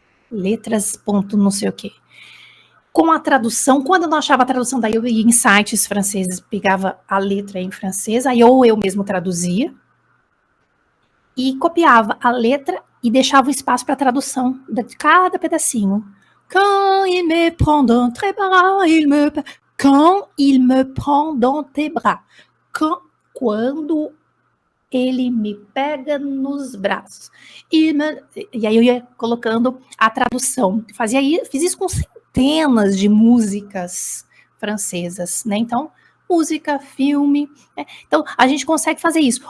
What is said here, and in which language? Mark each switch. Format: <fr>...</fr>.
<pt>Letras ponto não sei o quê. Com a tradução, quando eu não achava a tradução, daí eu ia em sites franceses, pegava a letra em francês, aí ou eu mesmo traduzia, e copiava a letra e deixava o espaço para a tradução de cada pedacinho.</pt> <fr>Quand il me prend dans tes bras, quand il me prend dans tes bras.</fr> <pt>Quando ele me pega nos braços. E aí eu ia colocando a tradução. Fiz isso com centenas de músicas francesas, né? Então, música, filme, né? Então, a gente consegue fazer isso.</pt>